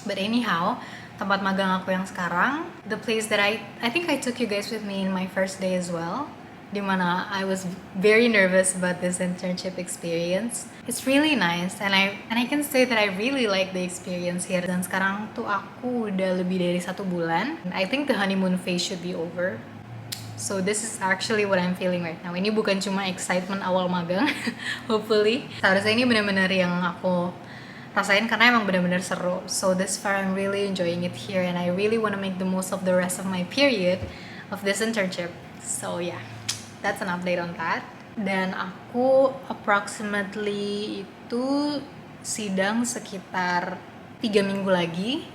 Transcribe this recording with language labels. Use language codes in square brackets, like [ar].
[en] But anyhow, [id] tempat magang aku yang sekarang, [en] the place that I think I took you guys with me in my first day as well, [id] dimana [en] I was very nervous about this internship experience. It's really nice and I can say that I really like the experience here. [id] Dan sekarang tuh aku udah lebih dari 1 bulan. [en] I think the honeymoon phase should be over. So this is actually what I'm feeling right now. [id] Ini bukan cuma excitement awal magang, [en] hopefully. [id] Seharusnya ini benar-benar yang aku rasain karena emang benar-benar seru. [en] So this far I'm really enjoying it here and I really want to make the most of the rest of my period of this internship. So yeah, that's an update on that. [id] Dan aku approximately itu sidang sekitar 3 minggu lagi.